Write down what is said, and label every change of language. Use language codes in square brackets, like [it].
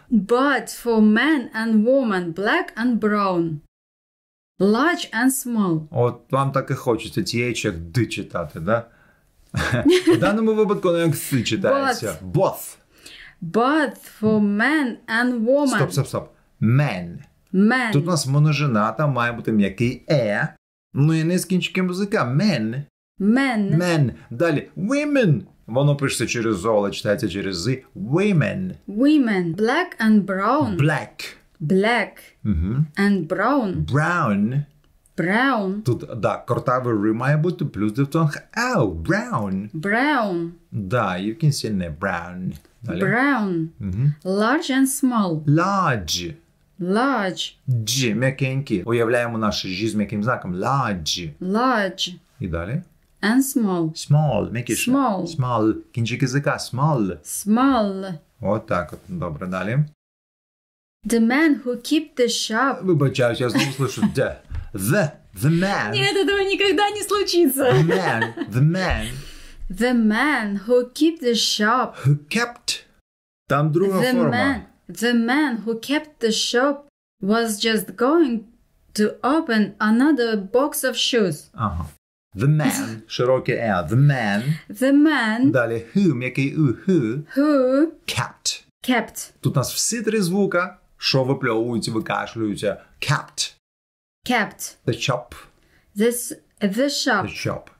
[en] But for men and women, black and brown. Large and small. [uk] От вам так і хочеться TH як D читати, да? В даному випадку як С читається. [en] Both for men and women. Стоп. Men. [uk] Тут у нас множина, там має бути м'який ну і не з кінчиком язика. Men. [en] Men. Men. Далі. Women. [uk] Воно пишеться через «о», але читається через «з». [en] Women. Women. Black and brown. Black. Black. And brown. Brown. Brown. [uk] Тут, да, кортавий «р» має бути, плюс дифтонг «ау». [en] Brown. Brown. Да, you can say не brown. [uk] Далі. [en] Brown. Large and small. Large. Large. [uk] Дж, м'якенький. Уявляємо наше «ж» з м'яким знаком. [en] Large. Large. [uk] І далі. [en] And small. [uk] Small, м'якіше. [en] Small. [uk] Small. Кінчик язика. Small. [en] Small. [uk] От так от. Добре, далі. [en] The man who keep the shop. [uk] Вибачаюсь, я знову слышу «the». [en] The man. [ru] Нет, этого никогда не случится. [en] The man. The man who keep the shop. [uk] Who kept. Там друга форма. [en] The man who kept the shop was just going to open another box of shoes. Ага. The man. [uk] Широке «е». The man. [en] The man [uk] Далі who, м'який «у». [en] who Kept. kept. [uk] Тут у нас всі три звука, що випльовуються, викашлюються. [en] Kept. Kept. The shop. The shop. The shop.